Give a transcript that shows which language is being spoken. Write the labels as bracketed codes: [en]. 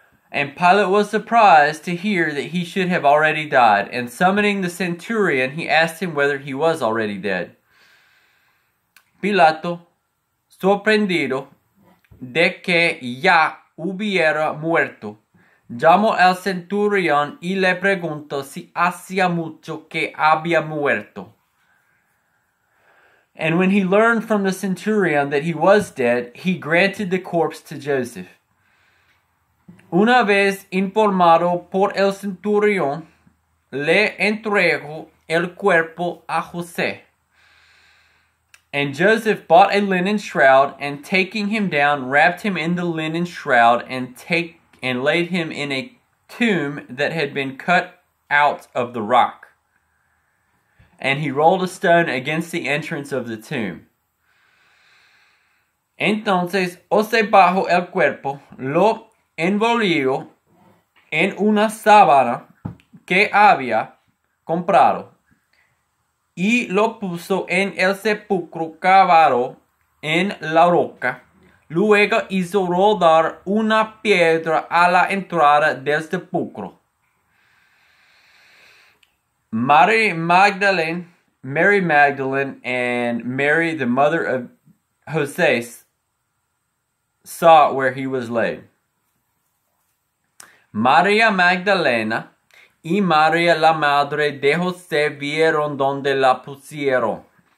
[en] And Pilate was surprised to hear that he should have already died, and summoning the centurion, he asked him whether he was already dead. [es] Pilato, sorprendido de que ya hubiera muerto, llamó al centurión y le preguntó si hacía mucho que había muerto. [en] And when he learned from the centurion that he was dead, he granted the corpse to Joseph. [es] Una vez informado por el centurión, le entregó el cuerpo a José. [en] And Joseph bought a linen shroud, and taking him down, wrapped him in the linen shroud, and laid him in a tomb that had been cut out of the rock. And he rolled a stone against the entrance of the tomb. [es] Entonces José bajó el cuerpo, lo envolvió en una sábana que había comprado, y lo puso en el sepulcro cavado en la roca. Luego hizo rodar una piedra a la entrada del sepulcro. [en] Mary Magdalene, and Mary, the mother of José, saw where he was laid. [es] María Magdalena y María la madre de José vieron donde la pusieron.